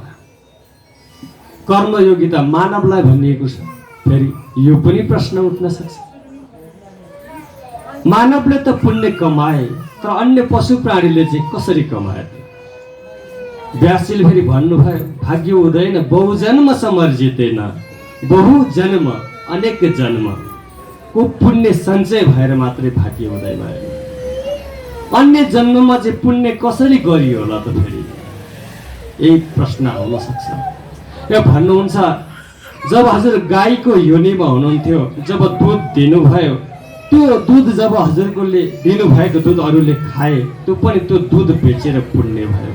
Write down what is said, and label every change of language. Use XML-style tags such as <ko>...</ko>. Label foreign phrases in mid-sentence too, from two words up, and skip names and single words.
<ne>कर्मयोगिता मानवलाई भनिएको छ। फेरि यो पनि प्रश्न उठ्न सक्छ, मानवले त पुण्य कमाए, तर अन्य पशु प्राणीले चाहिँ कसरी कमाए? व्यासजीले फेरि भन्नुभयो,</ne> <sa>भाग्य उदयन बहुजन्म समर्जितेन,</sa> <ne>बहु जन्म अनेक जन्म को पुण्य सञ्चय भएर मात्रै भाग्य उदय भयो। अन्य जन्ममा चाहिँ पुण्य कसरी गरियो होला त? फेरि यही प्रश्न आउन सक्छ। यो भन्नुहुन्छ, जब हजुर गाईको योनिमा हुनुहुन्थ्यो, जब दुध दिनुभयो, त्यो दुध जब हजुरकोले दिनुभएको दुध अरूले खाए, त्यो पनि त्यो दुध बेचेर पुण्य भयो।</ne>